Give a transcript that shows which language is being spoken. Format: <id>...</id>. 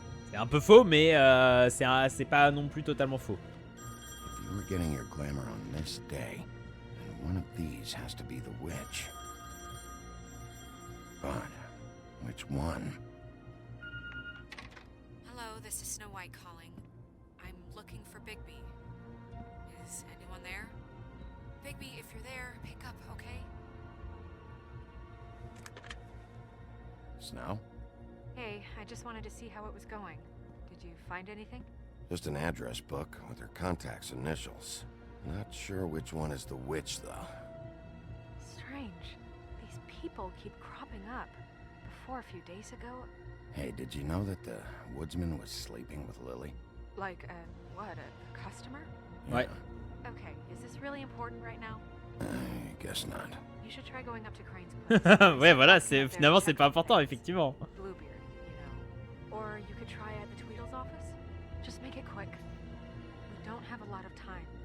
<fr>C'est un peu faux, mais c'est pas non plus totalement faux.</fr> <en>If you were getting your glamour on this day, then one of these has to be the witch. But which one? Hello, this is Snow White calling. I'm looking for Bigby. Is anyone there? Bigby, if you're there, pick up, okay? Snow? Hey, I just wanted to see how it was going. Did you find anything? Just an address book with her contact's initials. Not sure which one is the witch, though. Strange. These people keep cropping up. Before, a few days ago... Hey, did you know that the woodsman was sleeping with Lily? Like, a customer?</en> <fr>Ouais.</fr> <en>Okay, is this really important right now? I guess not. You should try going up to Crane's place.</en> <fr>Ouais, voilà, finalement c'est pas important, effectivement.</fr> <en>Bluebeard, you know. Or you could try at the Tweedle's office. Just make it quick. We don't have a lot of time.</en>